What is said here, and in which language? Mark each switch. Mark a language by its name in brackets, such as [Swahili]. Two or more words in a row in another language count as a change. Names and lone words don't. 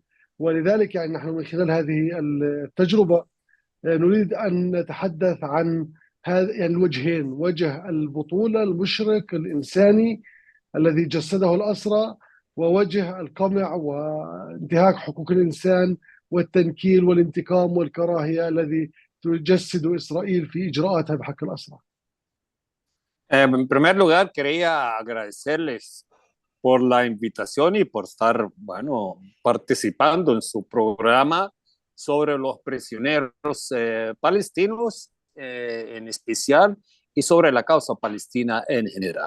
[Arabic] ولذلك يعني نحن من خلال هذه التجربة نريد أن نتحدث عن هذا يعني الوجهين، وجه البطولة المشرق الإنساني الذي جسده الأسرى، ووجه القمع وانتهاك حقوق الإنسان والتنكيل والانتقام والكراهية الذي تجسد إسرائيل في إجراءاتها بحق الأسرى. [Spanish] En primer lugar, quería agradecerles por la invitación y por estar, bueno, participando en su programa sobre los prisioneros palestinos en especial y sobre la causa palestina en general.